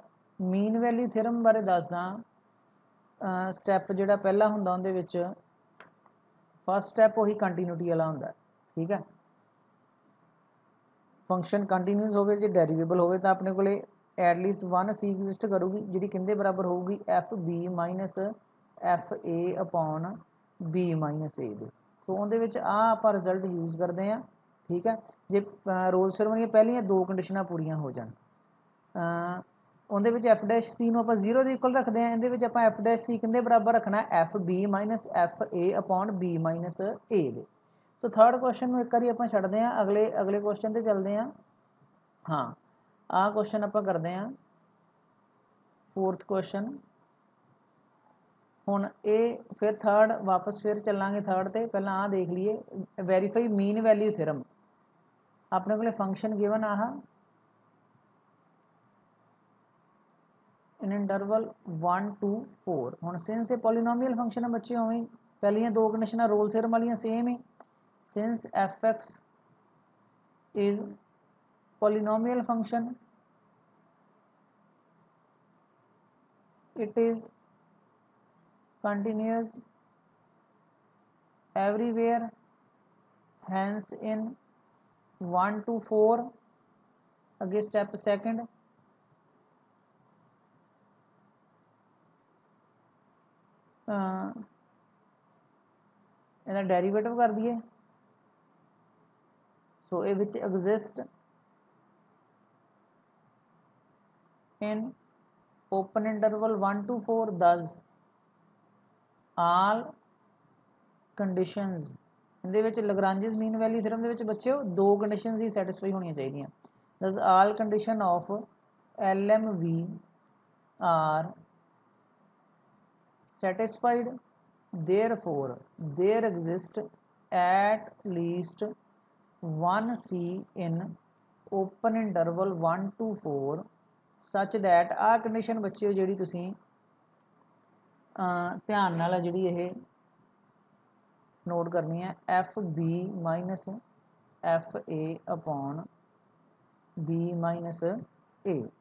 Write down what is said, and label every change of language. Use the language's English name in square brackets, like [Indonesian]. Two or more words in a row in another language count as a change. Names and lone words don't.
[English] mean value theorem [Punjabi] ਬਾਰੇ ਦੱਸਦਾ ਸਟੈਪ ਜਿਹੜਾ ਪਹਿਲਾ ਹੁੰਦਾ ਉਹਦੇ ਵਿੱਚ [English] first step [Punjabi] ਵਹੀ ਕੰਟੀਨਿਊਟੀ ਵਾਲਾ ਹੁੰਦਾ ਠੀਕ ਹੈ। [English] function continuous [Punjabi] ਹੋਵੇ ਜੇ ਡੈਰੀਵੇਬਲ ਹੋਵੇ ਤੋ ਅਪਣੇ ਕੋਲੇ [English] at least 1 C exist [Punjabi] ਕਰੂਗੀ ਜਿਹੜੀ ਕਿੰਦੇ ਬਰਾਬਰ ਹੋਗੀ [English] f b minus f a upon b minus a [Punjabi] दे। ਸੋ ਉਹਦੇ ਵਿੱਚ ਆ ਆਪਾਂ ਰਿਜ਼ਲਟ ਯੂਜ਼ ਕਰਤੇ ਹੈਂ ਠੀਕ ਹੈ। ਜੇ ਰੋਲਜ਼ ਥਿਓਰਮ ਦੀਆਂ ਪਹਿਲੀਆਂ ਦੋ ਕੰਡੀਸ਼ਨਾਂ ਪੂਰੀਆਂ ਹੋ ਜਾਣ ਉਹਦੇ ਵਿੱਚ [English] f dash c [Punjabi] ਨੂੰ ਆਪਾਂ 0 ਦੇ ਇਕੁਅਲ ਰੱਖਦੇ ਹਾਂ। ਇਹਦੇ ਵਿੱਚ ਆਪਾਂ [English] f dash c [Punjabi] ਕਿੰਦੇ ਬਰਾਬਰ ਰੱਖਣਾ [English] f b minus f a upon b minus a [Punjabi] ਦੇ। ਸੋ [English] third question [Punjabi] ਨੂੰ ਇੱਕ ਵਾਰੀ ਆਪਾਂ ਛੱਡਦੇ ਹਾਂ ਅਗਲੇ ਕੁਐਸਚਨ ਤੇ ਚੱਲਦੇ ਹਾਂ। ਹਾਂ ਆ ਕੁਐਸਚਨ ਆਪ ਕਰਤੇ ਹੈਂ [English] fourth question. [Punjabi] ਹੁਣ ਯੇ ਫਿਰ ਥਰਡ ਵਾਪਸ ਫਿਰ ਚੱਲਾਂਗੇ ਥਰਡ ਤੇ ਪਹਿਲਾ ਆ ਦੇਖ ਲਈਏ [English] verify mean value theorem [Punjabi] ਅਪਣੇ ਕੋ [English] function given [Punjabi] ਆਹ [English] in interval 1 to 4. [Punjabi] ਹੁਣ ਸਿੰਸ ਯੇ [English] polynomial function [Punjabi] ਹੈ ਬੱਚੇ ਉਵੇਂ ਪਹਿਲੀਆਂ ਦੋ ਕੰਡੀਸ਼ਨਾਂ ਰੋਲ ਥਿਓਰਮ ਵਾਲੀਆਂ ਸੇਮ ਹੀ [English] since f x is polynomial function it is continuous everywhere, hence in 1 to 4 [Punjabi] ਅੱਗੇ ਸਟੈਪ ਸੈਕੰਡ ਇਹਦਾ ਡੈਰੀਵੇਟਿਵ ਕਰ ਦਈਏ। ਸੋ ਇਹ ਵਿੱਚ ਐਗਜ਼ਿਸਟ [English] in open interval 1 to 4 thus all conditions [Punjabi] ਇਹਦੇ ਵਿੱਚ ਲੈਗਰਾਂਜਸ ਮੀਨ ਵੈਲਿਊ ਥਿਓਰਮ ਦੇ ਵਿੱਚ ਬੱਚਿਓ ਦੋ ਕੰਡੀਸ਼ਨਸ ਹੀ ਸੈਟੀਸਫਾਈ ਹੋਣੀਆਂ ਚਾਹੀਦੀਆਂ। [English] thus all condition of LMV are satisfied, therefore there exist at least one C in open interval 1 to 4 such that [Punjabi] ਆ ਕੰਡੀਸ਼ਨ ਬੱਚੇ ਜੀ ਤੁਸੀ ਧਿਆਨ ਨਾਲ ਜੀ ਯੇ ਨੋਟ ਕਰਨੀ ਹੈ [English] f b minus f a upon b minus a.